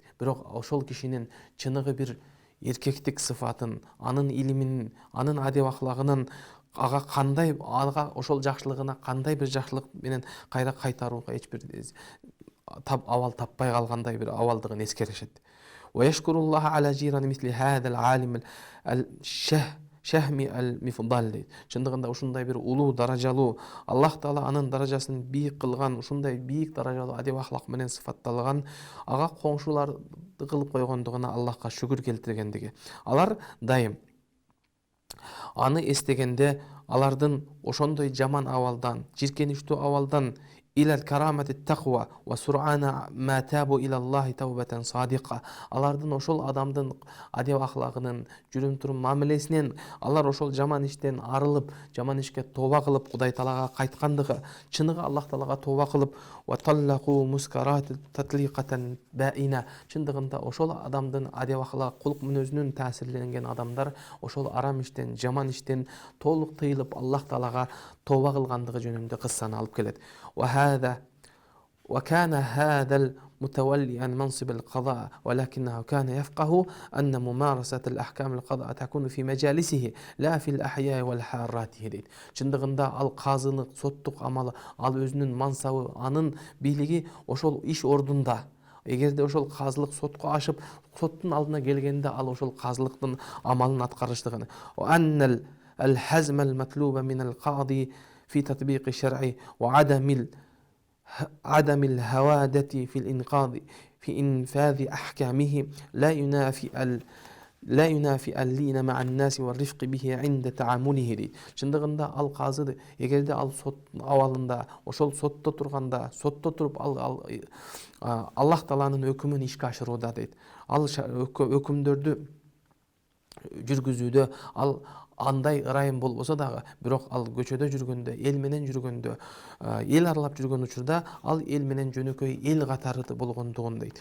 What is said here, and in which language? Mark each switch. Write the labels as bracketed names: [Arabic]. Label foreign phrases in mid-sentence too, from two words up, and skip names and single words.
[Kyrgyz] Бирок ошол кишинин чыныгы бир эркектик сыфатын, анын илимин, анын адеп ахлагынын ага кандай, ага ошол жакшылыгына кандай бир жакшылык менен кайра кайтарууга эч бир абал таппай калгандай бир абалдыгын эскеришет. [Arabic] ويشكر الله على جيران مثل هذا العالم الشهم المفضل дейт. [Kyrgyz] Чындыгында ушундай бир улуу даражалуу, Аллах Таала анын даражасын бийик кылган, ушундай бийик даражалуу адеп ахлак менен сыфатталган ага коңшуларды кылып койгондугуна Аллахка шүгүр келтиргендиги. Алар дайым аны эстегенде алардын ошондой жаман абалдан, жиркеничтүү абалдан [Arabic] إلى الكرامة التقوى وسرعان ما تابوا إلى الله توبة صادقة. [Kyrgyz] Алардын ошол адамдын адеп ахлагынын, жүрүм турум мамилесинен алар ошол жаман иштен арылып, жаман ишке тоба кылып, Кудай Таалага кайткандыгы, чыныгы Аллах Таалага тоба кылып, [Arabic] وَطَلَّقُوا مُسْكَرَاتِ تَطْلِيقَةً بَائِنَةً. [Kyrgyz] Чындыгында ошол адамдын адеп ахлак, кулк мүнөзүнүн таасирленген адамдар ошол арам иштен, жаман иштен толук тыйылып, Аллах Таалага тоба кылгандыгы жөнүндө кыссаны алып келет. [Arabic] وكان هذا المتولي عن منصب القضاء ولكنه كان يفقه أن ممارسة الأحكام القضاء تكون في مجالسه لا في الأحياء والحارات дейт. [Kyrgyz] Чындыгында ал казылык, соттук амалы, ал өзүнүн мансабы, анын бийлиги ошол иш ордунда. Эгерде ошол казылык сотко ашып, соттун алдына келгенде ал ошол казылыктын амалын аткарыштыгын. [Arabic] وأن الحزم المطلوب من القاضي في تطبيق الشرع وعدم الهوادة في الإنقاذ في إنفاذ أحكامه لا ينافي اللين مع الناس والرفق به عند تعامله дейт. [Kyrgyz] Чындыгында ал казы, эгерде ал сот абалында, ошол сотто турганда, сотто туруп ал Аллах Тааланын өкүмүн ишке ашырууда дейт. Ал өкүмдөрдү жүргүзүүдө ал андай ырайым болбосо дагы, бирок ал көчөдө жүргөндө, эл менен жүргөндө, эл аралап жүргөн учурда ал эл менен жөнөкөй эл катары болгондугун дейт.